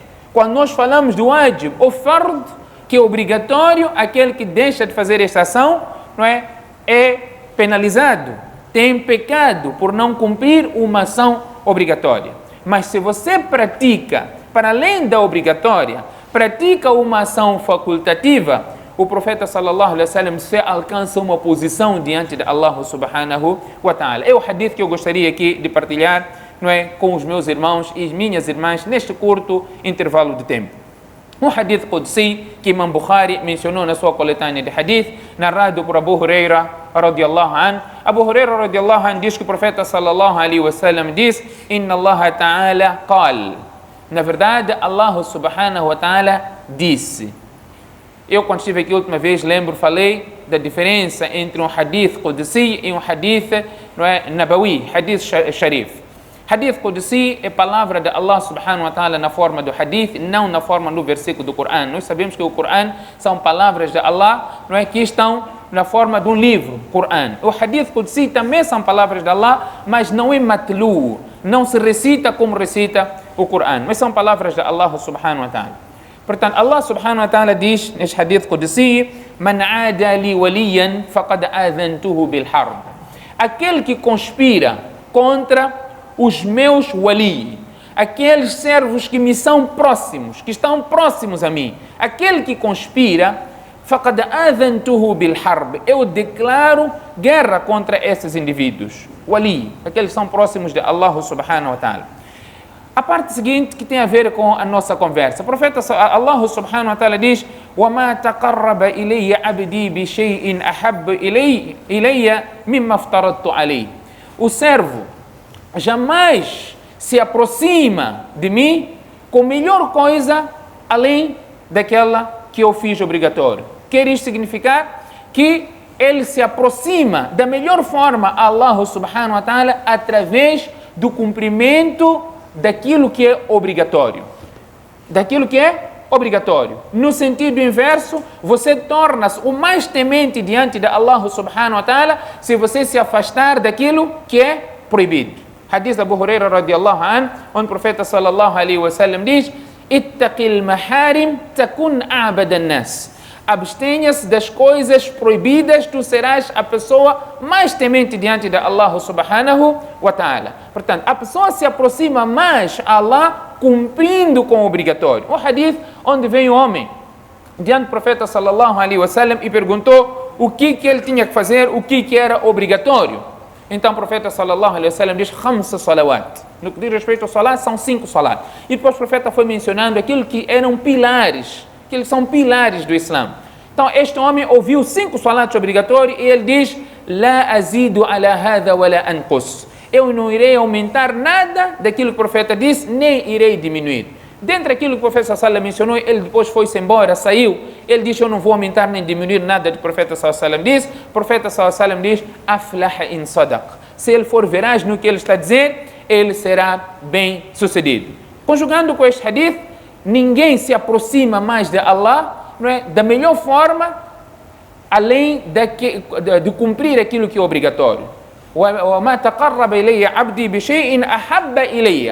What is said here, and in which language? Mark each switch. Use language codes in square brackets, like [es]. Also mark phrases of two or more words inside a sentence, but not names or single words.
[pt] Quando nós falamos do wajib ou fard, que é obrigatório, aquele que deixa de fazer esta ação, não é penalizado, tem pecado por não cumprir uma ação obrigatória. Mas se você pratica, para além da obrigatória, pratica uma ação facultativa, o profeta [ar] صلى الله عليه وسلم [pt] se alcança uma posição diante de [ar] الله سبحانه وتعالى. [pt] É o hadith que eu gostaria aqui de partilhar, com os meus irmãos e minhas irmãs neste curto intervalo de tempo. Um [ar] حديث قدسي [pt] que Imam Bukhari mencionou na sua coletânea de hadith, narrado por Abu Huraira [ar] رضي الله عنه. أبو هريرة رضي الله عنه [pt] diz que o profeta [ar] صلى الله عليه وسلم diz: إن الله تعالى قال. [pt] Na verdade, [ar] الله سبحانه وتعالى [pt] disse. Eu, quando estive aqui a última vez, falei da diferença entre um [ar] حديث قدسي [pt] e um [ar] حديث نبوي، حديث شريف. حديث قدسي [pt] é palavra de [ar] الله سبحانه وتعالى [pt] na forma do hadith, não na forma do versículo do Coran. Nós sabemos que o Coran são palavras de Allah, que estão na forma de um livro, Coran. O [ar] حديث قدسي [pt] também são palavras de Allah, mas não é matlu, não se recita como recita o Coran, mas são palavras de [ar] الله سبحانه وتعالى. Portanto, الله سبحانه وتعالى [pt] diz neste [ar] حديث قدسي: من عادى لي وليا فقد آذنته بالحرب. [pt] Aquele que conspira contra os meus wali, aqueles servos que me são próximos, que estão próximos a mim, aquele que conspira, [ar] فقد آذنته بالحرب, [pt] eu declaro guerra contra esses indivíduos. Wali, aqueles que são próximos de [ar] الله سبحانه وتعالى. [pt] A parte seguinte que tem a ver com a nossa conversa. O profeta [ar] الله سبحانه وتعالى diz: وَمَا تَقَرَّبَ إِلَيَّ عَبْدِي بِشَيْءٍ أَحَبَّ إِلَيَّ مِمَّا افْتَرَضْتُ عَلَيْهِ. [pt] O servo jamais se aproxima de mim com melhor coisa além daquela que eu fiz obrigatório. Quer isso significar que ele se aproxima da melhor forma a [ar] الله سبحانه وتعالى [pt] através do cumprimento daquilo que é obrigatório. Daquilo que é obrigatório. No sentido inverso, você torna-se o mais temente diante de [ar] الله سبحانه وتعالى [pt] se você se afastar daquilo que é proibido. [ar] حديث أبو هريرة رضي الله عنه, [pt] onde o profeta [ar] صلى الله عليه وسلم diz: اتق المحارم تكن أعبد الناس. [pt] Abstenha-se das coisas proibidas, tu serás a pessoa mais temente diante de [ar] الله سبحانه وتعالى. [pt] Portanto, a pessoa se aproxima mais a Allah cumprindo com o obrigatório. O hadith onde vem o homem diante do profeta [ar] صلى الله عليه وسلم [pt] e perguntou o que ele tinha que fazer, o que era obrigatório. Então o profeta [ar] صلى الله عليه وسلم diz: خمس صلوات. [pt] No que diz respeito ao salat, são 5 salat. E depois o profeta foi mencionando aquilo que eram pilares, que eles são pilares do Islã. Então este homem ouviu 5 salats obrigatórios e ele diz: [ar] لا أزيد على هذا ولا أنقص. [pt] Eu não irei aumentar nada daquilo que o profeta disse, nem irei diminuir. Dentro daquilo que o profeta [ar] صلى الله عليه وسلم [pt] mencionou, ele depois foi-se embora, saiu. Ele disse: eu não vou aumentar nem diminuir nada do profeta [ar] صلى الله عليه وسلم [pt] disse. O profeta [ar] صلى الله عليه وسلم diz: أفلح إن صدق. [pt] Se ele for veraz no que ele está a dizer, ele será bem sucedido. Conjugando com este hadith, ninguém se aproxima mais de Allah, não é, da melhor forma, além de cumprir aquilo que é obrigatório. [ar] وَمَا تَقَرَّبَ إِلَيَّ عَبْدِي بِشَيْءٍ أَحَبَّ إِلَيَّ.